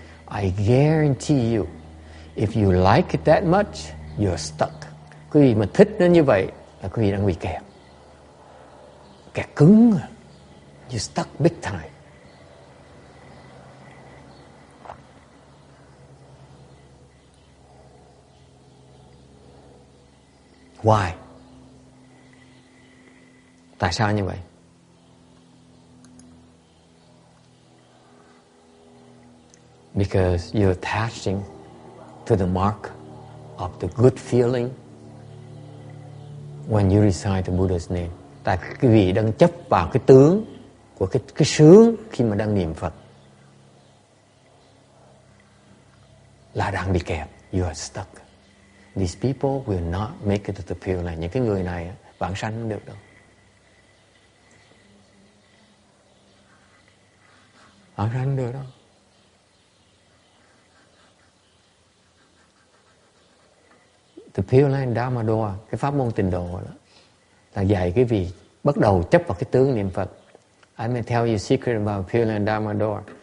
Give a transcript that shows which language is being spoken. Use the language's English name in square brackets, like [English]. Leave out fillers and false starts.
[English] I guarantee you, if you like it that much, you're stuck. [Vietnamese] Quý vị mà thích nó như vậy là quý vị đang bị kẹt. Kẹt cứng. [English] You're stuck big time. Why? [Vietnamese] Tại sao như vậy? [English] Because you're attaching to the mark of the good feeling when you recite the Buddha's name. [Vietnamese] Tại quý vị đang chấp vào cái tướng của cái sướng khi mà đang niệm Phật. Là đang bị kẹt. [English] You are stuck. These people will not make it to the Pure Land. [Vietnamese] Những cái người này vãng sanh không được đâu. Vãng sanh không được đâu. [English] The Pure Land Dharma Door, [Vietnamese] cái pháp môn tịnh độ đó, là dạy cái vị bắt đầu chấp vào cái tướng niệm Phật. [English] I may tell you a secret about Pure Land Dharma Door.